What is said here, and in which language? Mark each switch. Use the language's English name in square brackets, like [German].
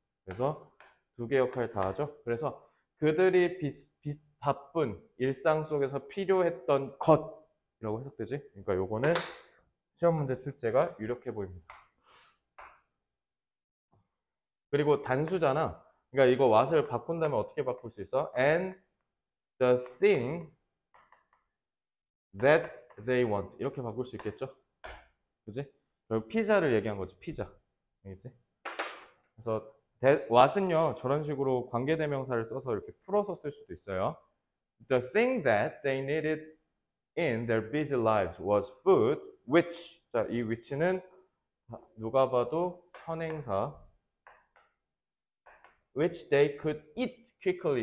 [Korean] 그래서 두 개 역할 다 하죠. 그래서 그들이 바쁜 일상 속에서 필요했던 것이라고 해석되지. 그러니까 요거는 시험 문제 출제가 유력해 보입니다. 그리고 단수잖아. 그러니까 이거 what을 바꾼다면 어떻게 바꿀 수 있어? [English] And the thing that they want 이렇게 바꿀 수 있겠죠? [Korean] 그지? 결국 피자를 얘기한 거지. 피자. 알겠지? 그래서 what은요 저런 식으로 관계대명사를 써서 이렇게 풀어서 쓸 수도 있어요. [English] The thing that they needed in their busy lives was food, which [Korean] 자, 이 which는 누가 봐도 선행사 [English] which they could eat quickly.